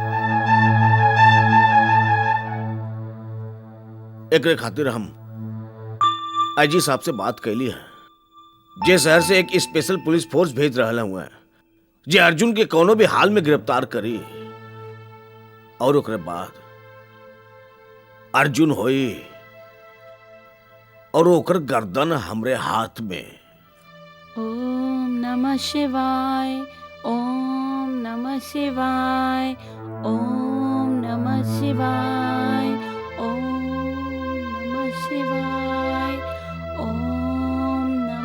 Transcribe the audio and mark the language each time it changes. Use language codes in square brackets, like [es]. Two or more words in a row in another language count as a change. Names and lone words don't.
[bho] एकरे खातिर हम आईजी साहब से बात कैली है, जे शहर से एक स्पेशल पुलिस फोर्स भेज रहा हुआ है जे अर्जुन के कोनो भी हाल में गिरफ्तार करी, और ओकरे बाद अर्जुन होई और ओकर गर्दन हमरे हाथ में। [sa] ओम नमः शिवाय, ओम नमः शिवाय, ओम नमः शिवाय, ओम नमः शिवाय, ओम